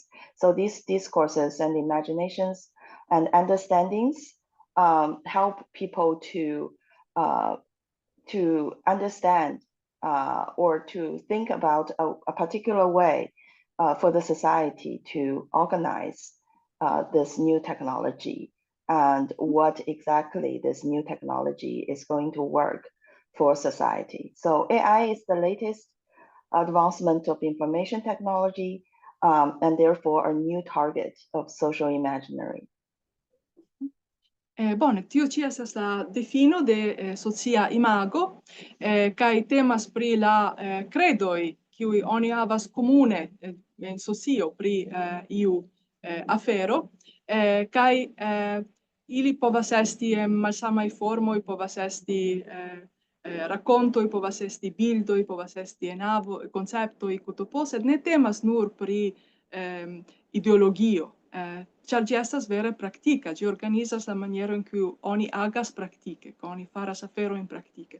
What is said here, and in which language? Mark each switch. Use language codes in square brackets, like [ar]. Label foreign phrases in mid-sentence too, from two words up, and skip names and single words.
[en] So these discourses and imaginations and understandings help people to understand or to think about a particular way for the society to organize this new technology and what exactly this new technology is going to work for society. So AI is the latest advancement of information technology and therefore a new target of social imaginary. [eo] Bone, tiu ci estas la defino de socia imago, kaj temas pri la credoj kiuj oni havas komune en socio pri iu afero, kaj ili povas esti en malsamaj formoj, povas esti rakontoj, povas esti bildoj, povas esti enavo, konceptoj, kutopo, sed ne temas nur pri ideologio, ĉar ĝi estas vere praktika, ĝi organizas la maniero en kiu oni agas praktike, oni faras aferojn praktike.